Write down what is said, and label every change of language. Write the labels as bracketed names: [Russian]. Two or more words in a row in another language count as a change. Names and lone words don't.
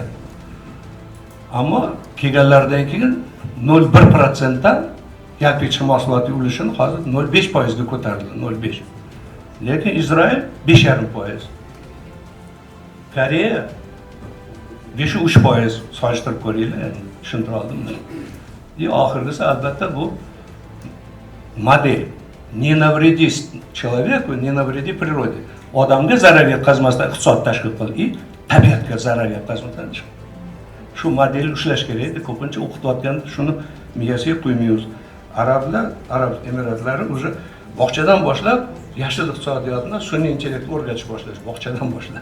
[Uzbek] Ammo kelganlardan keyin 0,1% dan yalpi ichki mahsulotning ulushini hozir 0,5% ga ko'tarildi, 0,5. Lekin Izrail 5,5%. Koreya 5-3% solishtirib ko'ringlar, tushuntira oldimmi? Oxirgisi albatta bu model. [Russian] Не навреди человеку, не навреди природе. [Uzbek] Odamga zarar yetkazmasdan iqtisod tashkil qil и tabiatga zarar yetkazmasdan. Shu modelni ushlash kerak edi. Ko'pincha o'qitayotganda shuni miyasiga qo'ymaymiz. Arab Emiratlari уже bog'chadan boshlab yashil iqtisodiyotni sun'iy intellektni o'rgatish boshlash, bog'chadan boshlab.